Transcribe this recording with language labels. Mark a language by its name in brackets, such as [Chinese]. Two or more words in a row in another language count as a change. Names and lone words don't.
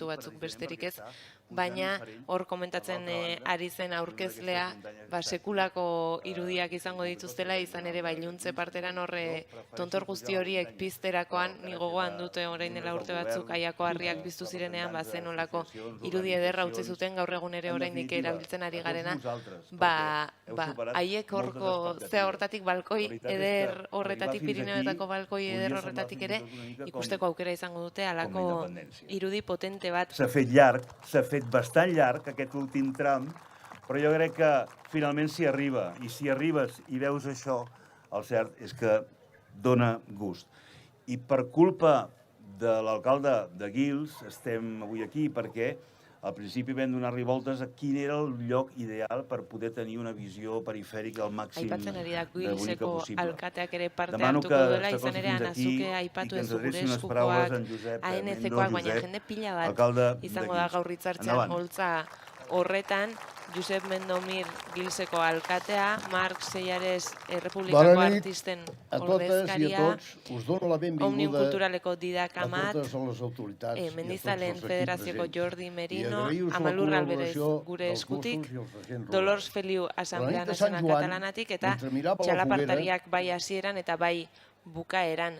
[Basque] batzuk besterik ez, baina hor komentatzen ari zen aurkezlea, sekulako irudiak izango dituztela, izan ere iluntze parteran horre tontor guzti horiek pizterakoan, ni gogoan dute orain dela urte batzuk aiako harriak piztu zirenean, zen olako irudi ederra utzi zuten, gaur egun ere oraindik erabiltzen ari garena, haiek horko zea hortatik balkoi eder horretatik, Pirineoetako balkoi eder horretatik ere, ikusteko aukera izango dute halako irudi potente bat. [Catalan] S'ha fet llarg, s'ha fet bastant llarg aquest últim tram, però jo crec que finalment s'hi arriba, i si arribes i veus això, el cert és que dona gust. I per culpa de l'alcalde de Guils estem avui aquí perquè al principi vam donar-li voltes a quin era el lloc ideal per poder tenir una visió perifèrica al màxim de bonica possible. [Basque] Alkateak ere parte hartuko duela, izan ere anazuke aipatu ez gure eskukoak, ANC-koak, baina jende pila bat izango da gaur hitzartzean holtza horretan, Josep Mendomir Gilseko alkatea, Marc Sellares Republikako artisten ordezkaria, Òmnium Kulturaleko Didac Amat, Mendizaleen Federazioko Jordi Merino, Amalur Alberez gure eskutik, Dolors Feliu Asamblea Nazional Katalanatik, eta txalapartariak bai hasieran eta bai bukaeran.